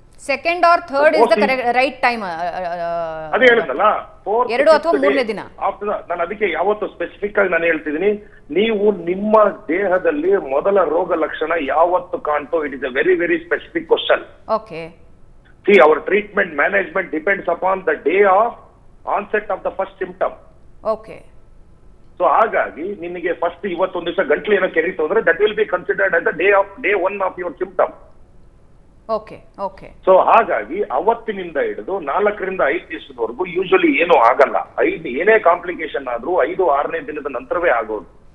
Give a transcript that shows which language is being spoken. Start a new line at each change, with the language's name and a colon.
English: Second or third is the right time.
Kannada: ಅದೇ ಹೇಳಿದ್ನಲ್ಲ, 2 ಅಥವಾ 3ನೇ ದಿನ. ನಾನು ಅದಕ್ಕೆ ಯಾವತ್ತು ಸ್ಪೆಸಿಫಿಕ್ ಆಗಿ ನಾನು ಹೇಳ್ತಿದ್ದೀನಿ, ನೀವು ನಿಮ್ಮ ದೇಹದಲ್ಲಿ ಮೊದಲ ರೋಗ ಲಕ್ಷಣ ಯಾವತ್ತು ಕಾಣ್ತೋ,
English: It is a very very specific question. See, our treatment management depends upon the day of onset of the first symptom. Okay.
Kannada: So ಹಾಗಾಗಿ ನಿಮಗೆ ಫಸ್ಟ್ ಇವತ್ತೊಂದು ದಿವಸ ಗಂಟ್ಲು ಏನೋ ಕೆರೀತು ಅಂದ್ರೆ
English: That will be considered as the day one of your symptom. Okay okay.
Kannada: So ಹಾಗಾಗಿ ಅವತ್ತಿನಿಂದ ಹಿಡಿದು 4 ರಿಂದ 5 ದಿವಸದವರೆಗೂ ಯೂಶಲಿ ಏನೂ ಆಗಲ್ಲ. ಏನೇ ಕಾಂಪ್ಲಿಕೇಶನ್ ಆದ್ರೂ 5-6ನೇ ದಿನದ ನಂತರವೇ ಆಗೋದು.